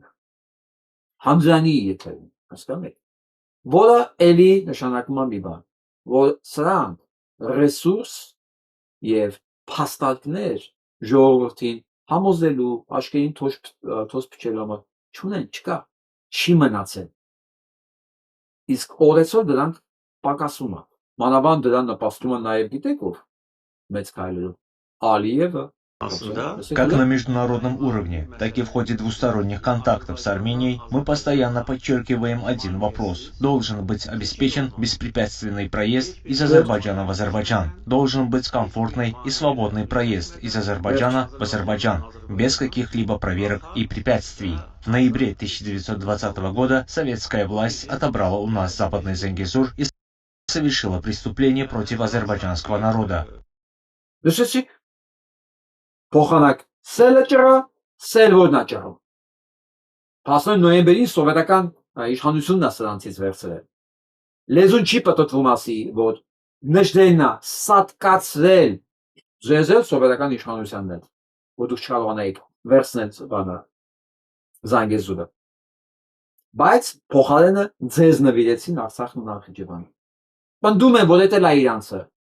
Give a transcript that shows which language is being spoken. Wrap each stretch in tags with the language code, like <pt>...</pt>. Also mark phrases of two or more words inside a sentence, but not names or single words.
<hy>է, Համզյանի եթերն է, հասկանում եք, որը էլի նշանակում է մի բան, որ սրանք ռեսուրս եւ փաստարկներ ժողովրդին համոզելու, աչքերին թոզ փչելու համար չունեն, չկա, չի մնացել։ Իսկ օրեցօր դրանք պակասում է։ Մանավանդ դրան նպաստում է նաև գիտեք ով մեծ քայլերով Ալիևը։</hy> <ru>Как на международном уровне, так и в ходе двусторонних контактов с Арменией мы постоянно подчеркиваем один вопрос. Должен быть обеспечен беспрепятственный проезд из Азербайджана в Азербайджан. Должен быть комфортный и свободный проезд из Азербайджана в Азербайджан, без каких-либо проверок и препятствий. В ноябре 1920 года советская власть отобрала у нас Западный Зангезур и совершила преступление против азербайджанского народа.</ru> <hy>Փոխանակ սելը ճրա, սել որնա ճրում։ 19 նոյեմբերին սովետական իշխանությունն է սրանցից վերցրել։ Լեզուն չի պատտվում ասի, որ նշդենա սատկացրել ձեզել սովետական իշխանությանն հետ, որ դուք չկարողանայիք վերցնել բանը Զանգեզուրը։ Բայց փոխարենը ձեզ նվիրեցին Արցախն ու Նախիջևանը։ Պնդում են, որ դա է իրանցը։</hy>